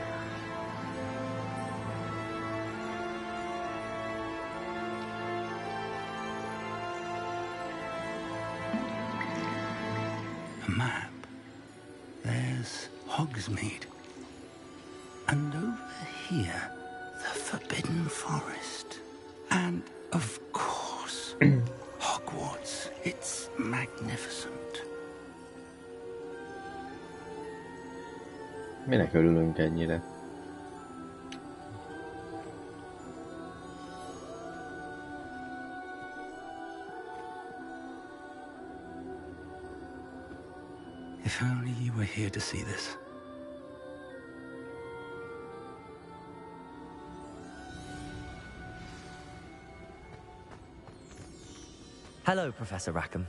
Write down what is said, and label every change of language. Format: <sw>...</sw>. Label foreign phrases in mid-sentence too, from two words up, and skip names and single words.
<en>A map. There's Hogsmeade. And over here, the Forbidden Forest. And, of course, Hogwarts. It's magnificent.</en> <hu>Minek örülünk ennyire?</hu> <en>If only you were here to see this. Hello, Professor Rackham.</en>